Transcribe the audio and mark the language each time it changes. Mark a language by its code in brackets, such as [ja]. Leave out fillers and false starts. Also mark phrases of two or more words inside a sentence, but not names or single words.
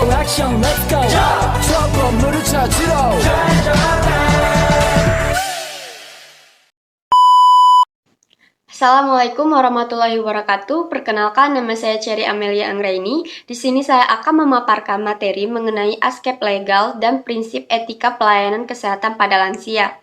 [ko] 액션 [en] let's go [ko] 저 건물을 찾으러 [ar] السلام عليكم ورحمة الله وبركاته. [id] Perkenalkan, nama saya Cherry Amelia Anggraini. Di sini saya akan memaparkan materi mengenai aspek legal dan prinsip etika pelayanan kesehatan pada lansia.